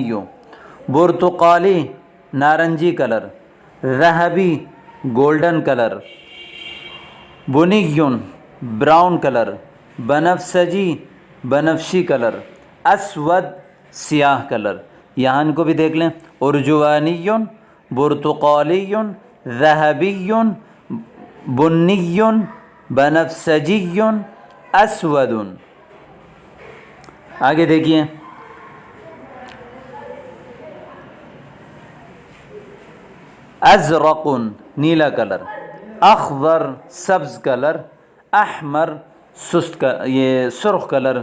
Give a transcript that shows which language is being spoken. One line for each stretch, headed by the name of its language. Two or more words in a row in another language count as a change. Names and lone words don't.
Urdu: برتقالی نارنجی کلر، ذہبی
English: golden color,
Urdu: بنی
English: brown color,
Urdu: بنفسجی بنفشی کلر، اسود سیاہ کلر۔ یہاں ان کو بھی دیکھ لیں،
Arabic: ارجوانی، برتقالی، ذہبی، بنی، بنفسجی، اسود۔
Urdu: آگے دیکھیے، ازرق نیلا کلر، اخضر سبز کلر، احمر یہ سرخ کلر۔